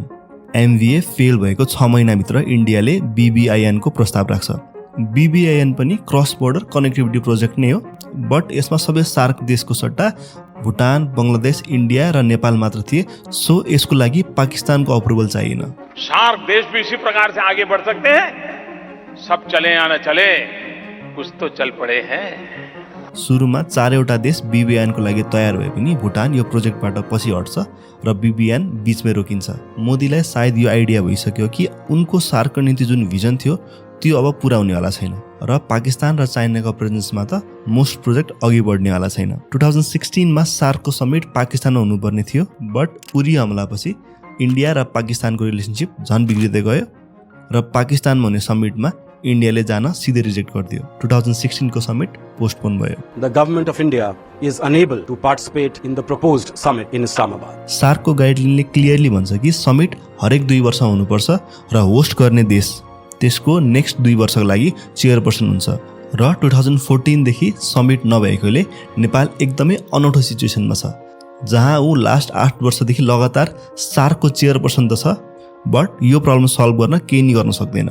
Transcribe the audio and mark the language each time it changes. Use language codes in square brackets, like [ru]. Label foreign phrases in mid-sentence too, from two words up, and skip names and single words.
[ne] MBA फेल भएको 6 महिनाभित्र इन्डियाले BBIN को प्रस्ताव राख्छ। BBIN पनि [en] cross border connectivity project [ne] नै हो बट यसमा सबै सार्क देशको सट्टा भुटान, बङ्गलादेश, इन्डिया र नेपाल मात्र थिए। सो यसको लागि पाकिस्तानको अप्रुभल चाहिएन। [hi] सार्क देश भी इसी प्रकार से आगे बढ़ सकते हैं। सब चले या न चले कुछ तो चल पड़े हैं। [ne] सुरुमा 4वटा देश BBN को लागि तयार भए पनि भुटान यो प्रोजेक्टबाट पछि हट्छ र BBN बीचमै रोकिन्छ। मोदीलाई सायद यो आइडिया भइसक्यो कि उनको सार्कको निम्ति जुन भिजन थियो त्यो अब पुरा हुनेवाला छैन र पाकिस्तान र चाइनाको प्रेजेन्समा त [en] most project [ne] अघि बढ्नेवाला छैन। 2016 मा सार्कको समिट पाकिस्तानमा हुनुपर्ने थियो, बट उरी हमलापछि इन्डिया र पाकिस्तानको रिलेसनशिप झन् बिग्रिँदै गयो र पाकिस्तानमा हुने समिटमा इन्डियाले जान सिधै रिजेक्ट गरिदियो। 2016 को समिट पोस्टपोन भयो। [en] The government of India is unable to participate in the proposed summit in Islamabad. [ne] सार्कको गाइडलाइनले क्लियरली भन्छ कि समिट हरेक 2 वर्ष हुनुपर्छ र होस्ट गर्ने देश त्यसको नेक्स्ट 2 वर्षको लागि चेयरपर्सन हुन्छ र 2014 देखि समिट नभएकोले नेपाल एकदमै अनौठो सिचुएसनमा छ, जहाँ ऊ लास्ट 8 वर्षदेखि लगातार सार्कको चेयरपर्सन त छ, बट यो [en] problem solve [ne] गर्न केही नि गर्न सक्दैन।